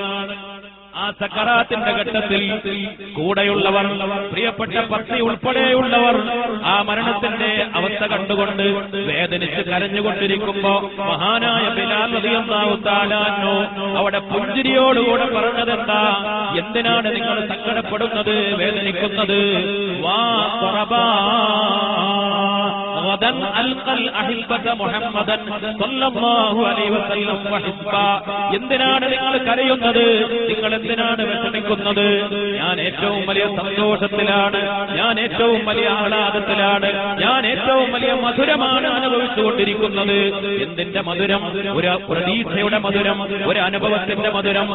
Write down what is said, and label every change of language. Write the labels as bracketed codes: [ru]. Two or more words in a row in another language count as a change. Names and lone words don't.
[ml] ആ സക്കറാത്തിന്റെ ഘട്ടത്തിൽ കൂടെയുള്ളവർ, പ്രിയപ്പെട്ട പത്നി ഉൾപ്പെടെയുള്ളവർ ആ മരണത്തിന്റെ അവസ്ഥ കണ്ടുകൊണ്ട് വേദനിച്ച് കരഞ്ഞുകൊണ്ടിരിക്കുമ്പോ മഹാനായ ബിലാൽ [ar] رضي الله تعالى عنه [ml] അവിടെ പുഞ്ചിരിയോടുകൂടെ പറഞ്ഞതെന്താ? എന്തിനാണ് നിങ്ങൾ സങ്കടപ്പെടുന്നത്, വേദനിക്കുന്നത്? [ar] وا خربا غدا ألقى الأحبة محمدا صلى الله عليه وسلم وحزبا. [ml] എന്തിനാണ് നിങ്ങൾ കരയുന്നത്, നിങ്ങൾ എന്തിനാണ് വിഷമിക്കുന്നത്? ഞാൻ ഏറ്റവും വലിയ സന്തോഷത്തിലാണ്, ഞാൻ ഏറ്റവും വലിയ ആഹ്ലാദത്തിലാണ്, ഞാൻ ഏറ്റവും വലിയ മധുരമാണ് അനുഭവിച്ചുകൊണ്ടിരിക്കുന്നത്. എന്തിന്റെ മധുരം? ഒരു പ്രതീക്ഷയുടെ മധുരം, ഒരു അനുഭവത്തിന്റെ മധുരം.